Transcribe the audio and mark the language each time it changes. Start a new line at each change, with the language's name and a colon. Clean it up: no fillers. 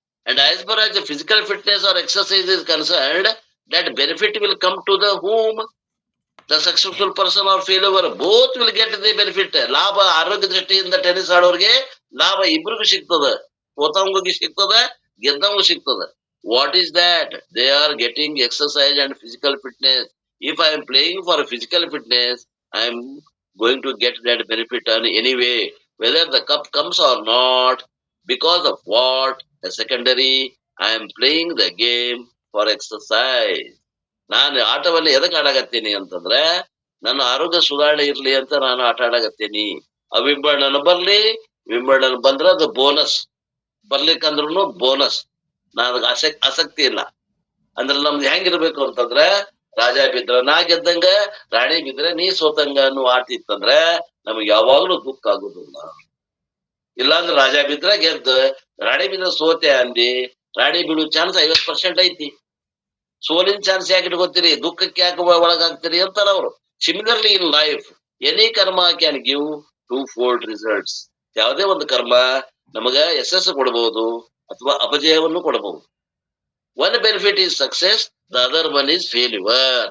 English: And as far as the physical fitness or exercise is concerned, that benefit will come to the whom? The successful person or failure, both will get the benefit.
Kannada: ಲಾಭ ಆರೋಗ್ಯ ದೃಷ್ಟಿಯಿಂದ tennis ಆಡೋರಿಗೆ ಲಾಭ ಇಬ್ರಿಗೂ ಸಿಗ್ತದ. ಸೋತವಂಗೂ ಸಿಗ್ತದ, ಗೆದ್ದವಂಗೂ ಸಿಗ್ತದ.
English: What is that? They are getting exercise and physical fitness. If I am playing for physical fitness, I am going to get that benefit on anyway, whether the cup comes or not. Because of what? A secondary. I am playing the game for exercise.
Kannada: ನಾನು ಆಟವನ್ನು ಎದಕ್ ಆಡಾಕತ್ತೀನಿ ಅಂತಂದ್ರೆ ನನ್ನ ಆರೋಗ್ಯ ಸುಧಾರಣೆ ಇರ್ಲಿ ಅಂತ ನಾನು ಆಟ ಆಡಾಕತ್ತೀನಿ. ಆ ವಿಂಬಲ್ಡನ್ ಬರ್ಲಿ, ವಿಂಬಲ್ಡನ್ ಬಂದ್ರೆ ಅದು ಬೋನಸ್, ಬರ್ಲಿಕ್ಕಂದ್ರೂ ಬೋನಸ್. ನನಗೆ ಆಸಕ್ತಿ ಇಲ್ಲ. ಅಂದ್ರೆ ನಮ್ದು ಹೆಂಗಿರ್ಬೇಕು ಅಂತಂದ್ರೆ ರಾಜ ಬಿದ್ರ ನಾ ಗೆದ್ದಂಗ, ರಾಣಿ ಬಿದ್ರೆ ನೀ ಸೋತಂಗ ಅನ್ನೋ ಆಟ ಇತ್ತಂದ್ರೆ ನಮ್ಗೆ ಯಾವಾಗ್ಲೂ ದುಃಖ ಆಗುದಿಲ್ಲ. ಇಲ್ಲಾಂದ್ರೆ ರಾಜ ಬಿದ್ರ ಗೆದ್ದ, ರಾಣಿ ಬಿದ್ರ ಸೋತೆ ಅಂದಿ, ರಾಣಿ ಬಿಡು ಚಾನ್ಸ್ 50% ಐತಿ. ಸೋಲಿನ ಚಾನ್ಸ್ ಯಾಕೆ ಇಟ್ಕೋತೀರಿ, ದುಃಖಕ್ಕೆ ಯಾಕೆ ಒಳಗಾಗ್ತೀರಿ ಅಂತಾರ ಅವರು.
English: Similarly in life any karma can give 2-fold results.
Kannada: ಯಾವುದೇ ಒಂದು ಕರ್ಮ ನಮಗ ಯಶಸ್ಸು ಕೊಡಬಹುದು ಅಥವಾ ಅಪಜಯವನ್ನು ಕೊಡಬಹುದು.
English: One benefit is success, the other one is failure.